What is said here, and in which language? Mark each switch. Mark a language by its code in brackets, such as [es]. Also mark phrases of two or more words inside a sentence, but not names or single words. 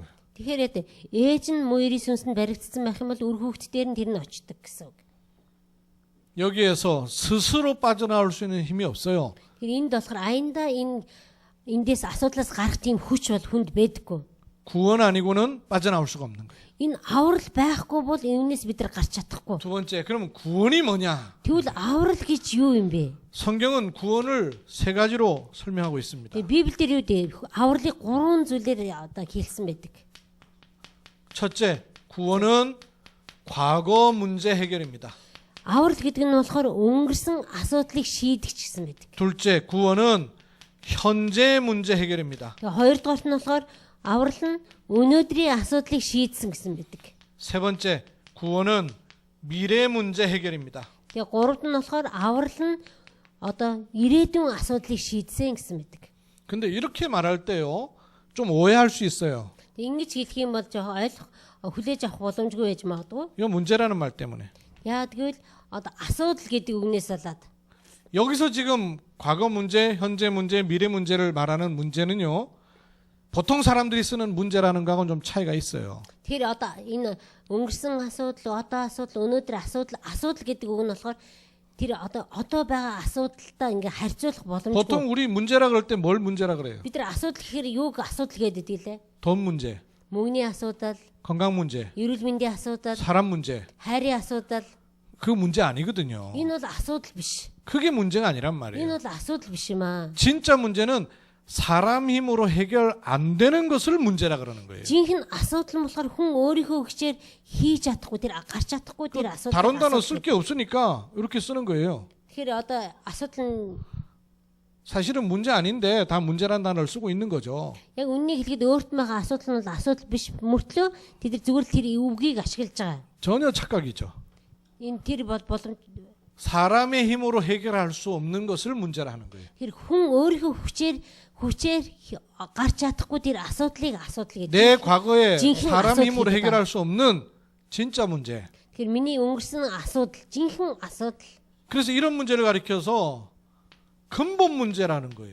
[mn] Тэгэхээр ээж нь мөрийн сүнсэнд баригдсан байх юм бол үр хүүхдүүдээр нь тэр нь очдог гэсэн үг. [ko] 여기에서 스스로 빠져나올 수 있는 힘이 없어요. [mn] Тэр энд болохоор аяндаа эндээс асуудлаас гарах тийм хүч бол хүнд байдаггүй. [ko] 구원 아니고는 빠져나올 수가 없는 거예요. [mn] Энэ аврал байхгүй бол энэс бид нар гарч чадахгүй. [ko] 두 번째, 그러면 구원이 뭐냐? [mn] Тэгвэл аврал гэж юу юм бэ? [ko] 성경은 구원을 세 가지로 설명하고 있습니다. [mn] Библиэлд юу дээ? Авралыг 3 зүйлээр одоо хэлсэн байдаг. [ko] 첫째, 구원은 과거 문제 해결입니다. [mn] Аврал гэдэг нь болохоор өнгөрсөн асуудлыг шийдэх гэсэн байдаг. [ko] 둘째, 구원은 현재 문제 해결입니다. [mn] Тэгээ хоёрдугаарт нь болохоор аврал нь өнөөдрийн асуудлыг шийдсэн гэсэн байдаг. [ko] 세 번째, 구원은 미래 문제 해결입니다. [mn] Тэгээ гуравт нь болохоор аврал нь одоо ирээдүйн асуудлыг шийдсэн гэсэн байдаг. [ko] 근데 이렇게 말할 때요, 좀 오해할 수 있어요. [mn] Ингэж хэлэх юм бол жоохон хүлээж авах боломжгүй байж магадгүй. [ko] 이거 문제라는 말 때문에. [mn] Яа тэгвэл одоо асуудал гэдэг үгнээс болоод [ko] 여기서 지금 과거 문제, 현재 문제, 미래 문제를 말하는 문제는요, 보통 사람들이 쓰는 문제라는 거하고는 좀 차이가 있어요. [mn] тэр одоо энэ өнгөрсөн асуудал, одоо асуудал, өнөөдөр асуудал гэдэг үг нь болохоор тэр одоо байгаа асуудалтай ингээ харьцуулах боломжгүй. [ko] 보통 우리 문제라 그럴 때 뭘 문제라 그래요? [mn] бид нар асуудал гэхээр юуг асуудал гэдэг лээ? [ko] 돈 문제, [mn] Мөнгөний асуудал, [ko] 건강 문제, [mn] эрүүл мэндийн асуудал, [ko] 사람 문제. [mn] хайрын асуудал. [ko] 그 문제 아니거든요. [mn] Энэ бол асуудал биш. [ko] 그게 문제가 아니란 [mn] Энэ [ko] 말이에요. [mn] бол асуудал биш юм аа. [ko] 진짜 문제는 사람 힘으로 해결 안 되는 것을 문제라 그러는 거예요. [mn] Жинхэнэ асуудал нь болохоор хүн өөрийнхөө хүчээр хийж чадахгүй тэр гарч чадахгүй тэр асуудал. [ko] 다른 단어 쓸 게 없으니까 이렇게 쓰는 거예요. [mn] Тэгэхээр одоо асуудал нь [ko] 사실은 문제 아닌데 다 문제란 단어를 쓰고 있는 거죠. [mn] яг үннийг хэлэхэд өөрт нь байгаа асуудал нь бол асуудал биш мөртлөө тэд нар зүгээр л тэр үгийг ашиглаж байгаа. [ko] 전혀 착각이죠. [mn] Энэ тэр бол боломж [ko] 사람의 힘으로 해결할 수 없는 것을 문제라 하는 거예요. [mn] тэр хүн өөрийнхөө хүчээр гарч чадахгүй тэр асуудал гэдэг. [ko] 내 과거에 진짜 사람 힘으로 [mn] асуудал [ko] 해결할 수 없는 진짜 문제. [mn] Тэгэхээр миний өнгөрсөн асуудал, жинхэнэ асуудал. [ko] 그래서 이런 문제를 가리켜서 근본 문제라는 거예요.